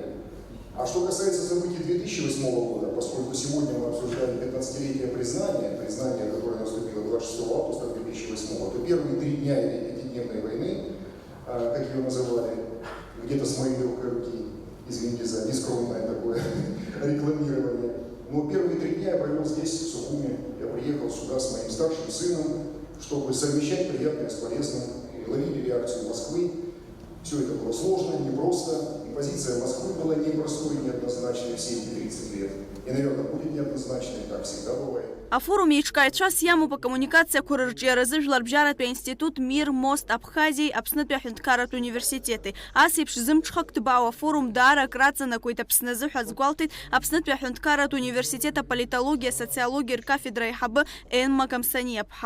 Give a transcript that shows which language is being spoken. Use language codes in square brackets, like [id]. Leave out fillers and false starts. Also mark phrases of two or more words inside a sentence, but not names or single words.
[ru] А что касается событий 2008 года, поскольку сегодня мы обсуждаем 15-летие признание, которое наступило 26 августа 2008, то первые 3 дня этой 5-дневной войны, как ее называли, где-то с моей легкой руки, извините за нескромное такое рекламирование, но первые 3 дня я провел здесь, в Сухуми. Я приехал сюда с моим старшим сыном, чтобы совмещать приятное с полезным, и ловили реакцию Москвы. Все это было сложно, непросто, и позиция Москвы была непростой и неоднозначной все эти 30 лет. И, наверное, будет неоднозначной, так всегда бывает. [ab] Афорум иҿкааҩцәас имоуп акоммуникациақәа рырҿиаразы Жәларбжьаратәи аинститут Мир Мост Абхазиеи Аԥснытәи аҳәынҭқарратә университети. Ас еиԥш зымҽхак ҭбаау афорум даара акраҵанакуеит Аԥсны азы ҳәа азгәалҭеит Аԥснытәи аҳәынҭқарратә университет аполитологиа социологиа ркафедра аиҳабы Енма Камсаниаԥҳа.